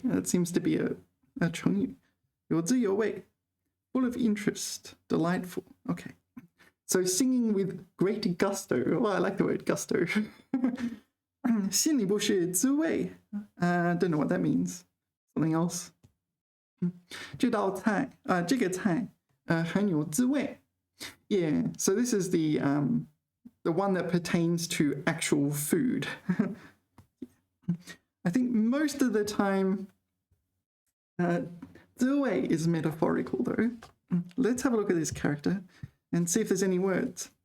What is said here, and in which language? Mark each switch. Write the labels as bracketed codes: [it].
[en] That seems to be a 成语. [zh] 有滋有味. [en] Full of interest. Delightful. Okay. So singing with great gusto. Oh, I like the word gusto. [zh] 心里不是滋味. [en] Don't know what that means. Something else. [zh] 这道菜, 这个菜, 很有滋味. [en] Yeah, so this is the one that pertains to actual food. I think most of the time, 滋味 is metaphorical though. Let's have a look at this character and see if there's any words.